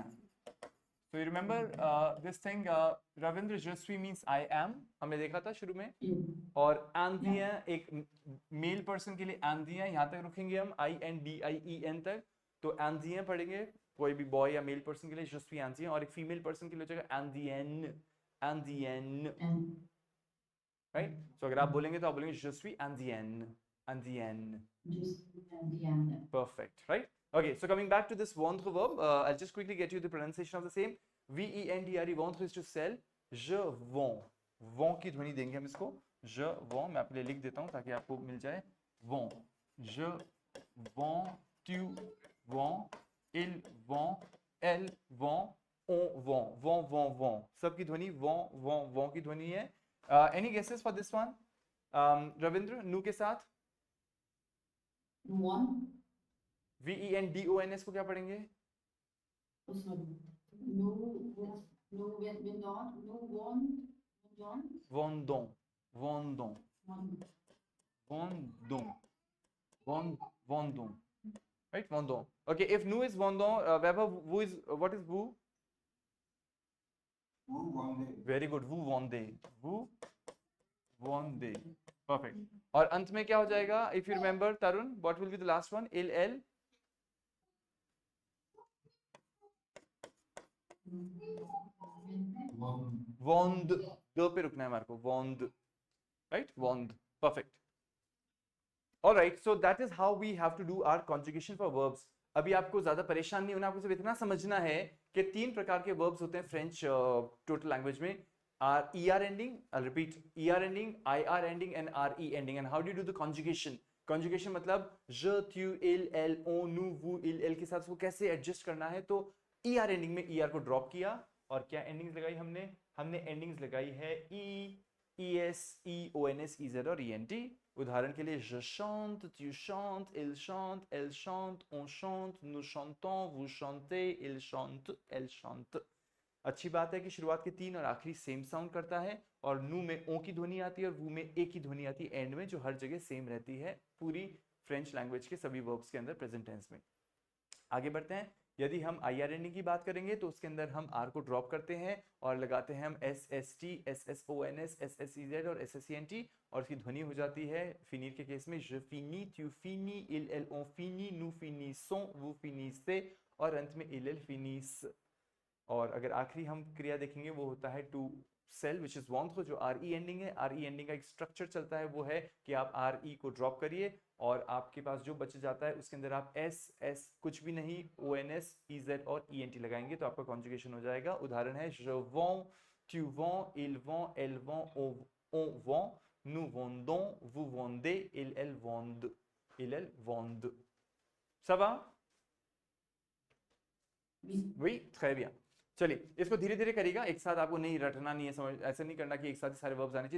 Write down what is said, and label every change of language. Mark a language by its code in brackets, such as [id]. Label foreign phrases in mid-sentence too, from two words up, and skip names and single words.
[en] So you remember this thing, Ravindra, [fr] je suis [en] means I am. [hi] हमने देखा था शुरू में। और indien एक [en] male person [hi] के लिए indien, यहाँ तक रुकेंगे हम INDIEN तक। तो indien पढ़ेंगे कोई भी बॉय या [en] male person [hi] के लिए [fr] je suis indien, [hi] और एक [en] female person [hi] के लिए हो जाएगा indienne, राइट। सो अगर आप बोलेंगे तो आप बोलेंगे [fr] je suis indienne, [en] perfect, right? Okay, so coming back to this vendre verb, I'll just quickly get you the pronunciation of the same. VENDRE, vendre is to sell. [fr] Je vends, [hi] vend की ध्वनि देंगे हम इसको, [fr] je vends, [hi] मैं आपके लिए लिख देता हूँ ताकि आपको मिल जाए। [fr] vend, je vends, tu vends, il vend, elle vend, on vend, [hi] सबकी ध्वनि vend की ध्वनि है। [en] Any guesses for this one? [hi] रविंद्र, नू के साथ VENDONS को क्या पढ़ेंगे? [fr] Vendons, right? Vendons. [en] Okay, if nu is vendons, Vaibhav, who is what is vous? [fr] Vous vendez. [en] Very good. [fr] Vous vendez. Perfect. [hi] और अंत में क्या हो जाएगा? [en] If you remember, Tarun, what will be the last one? [fr] Il. Vend. [hi] दो पे रुकना है हमारे को. [fr] Vend. Right? Vend. Perfect. [en] All right. So that is how we have to do our conjugation for verbs. [hi] अभी आपको ज्यादा परेशान नहीं होना, आपको सिर्फ इतना समझना है कि 3 प्रकार के verbs होते हैं [en] French total language [hi] में. [en] ER ending, I'll repeat, ER ending, IR ending and RE ending. And how do you do the conjugation? [hi] Conjugation मतलब [fr] je, tu, il, elle, on, nous, vous, il, elle [hi] के साथ उसको कैसे एडजस्ट करना है. तो [en] ER ending [hi] में ER को ड्रॉप किया और क्या एंडिंग्स लगाई हमने? हमने एंडिंग्स लगाई है E, ES, EONS, EZ और ENT. उदाहरण के लिए [fr] je chante, tu chantes, il chante, elle chante, [hi] on chante, nous chantons, vous chantez, il chante, elle chante. अच्छी बात है कि शुरुआत के 3 और आखिरी [en] same sound [hi] करता है, और नू में ओ की ध्वनि आती है और वू में ए की ध्वनि आती है एंड में, जो हर जगह सेम रहती है पूरी [en] French language [hi] के सभी वर्ब्स के अंदर [en] present tense [hi] में. आगे बढ़ते हैं. यदि हम [en] IR ending [hi] की बात करेंगे तो उसके अंदर हम आर को ड्रॉप करते हैं और लगाते हैं हम SST, SSONS, SSEZ और SSENT, और उसकी ध्वनि हो जाती है फिनीर के केस में [fr] je finis, tu finis, il, elle, on finit, nous finissons, vous finissez [hi] और अंत में [fr] il, elle finissent. [hi] और अगर आखिरी हम क्रिया देखेंगे वो होता है [en] to sell which is [hi] वॉन्थ, जो [en] RE ending [hi] है. [en] RE ending [hi] का एक स्ट्रक्चर चलता है, वो है कि आप RE को ड्रॉप करिए और आपके पास जो बच जाता है उसके अंदर आप S कुछ भी नहीं, ONS, EZ और ENT लगाएंगे तो आपका कॉन्जुगेशन हो जाएगा. उदाहरण है [fr] je vends, tu vends, il vend, elle vend, on vend, nous vendons, vous vendez, il, elle vendent, il, elle vendent. Ça va? Oui, très bien. [hi] चलिए इसको धीरे धीरे करिएगा, एक साथ आपको नहीं रटना, नहीं है समझ, ऐसा नहीं करना कि एक साथ सारे वर्ब्स आने चाहिए.